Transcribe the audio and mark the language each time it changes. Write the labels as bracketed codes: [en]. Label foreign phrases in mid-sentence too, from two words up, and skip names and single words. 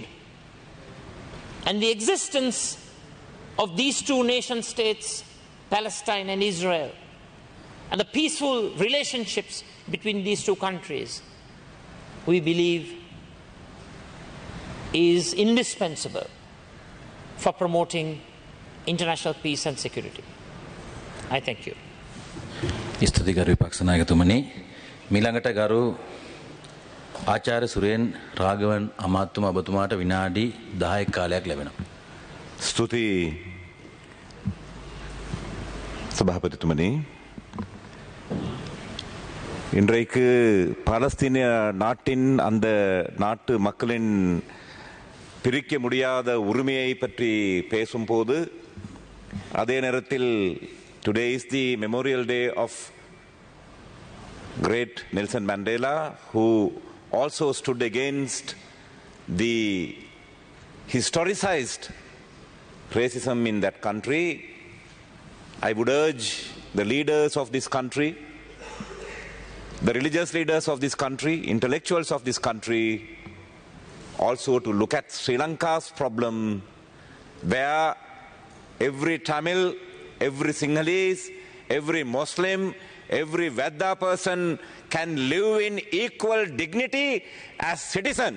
[en] And the existence of these two nation states, Palestine and Israel, and the peaceful relationships between these two countries, we believe is indispensable for promoting international peace and security. I thank you. [si] ස්තුති ගරු විපක්ෂ නායකතුමනි, මීළඟට ගරු ආචාර්ය සුරේන් රාඝවන් අමාත්‍යතුමා ඔබතුමාට විනාඩි 10ක කාලයක් ලැබෙනවා. ස්තුති සභාපතිතුමනි, [ta] இன்றைக்கு பாலஸ்தீன நாட்டின் அந்த நாட்டு மக்களின் பிரிக்க முடியாத உரிமையை பற்றி பேசும்போது அதே நேரத்தில் [en] today is the memorial day of great Nelson Mandela, who also stood against the historicized racism in that country. I would urge the leaders of this country, the religious leaders of this country, intellectuals of this country, also to look at Sri Lanka's problem, where every Tamil, every Sinhalese, every Muslim, every Vedda person can live in equal dignity as citizens.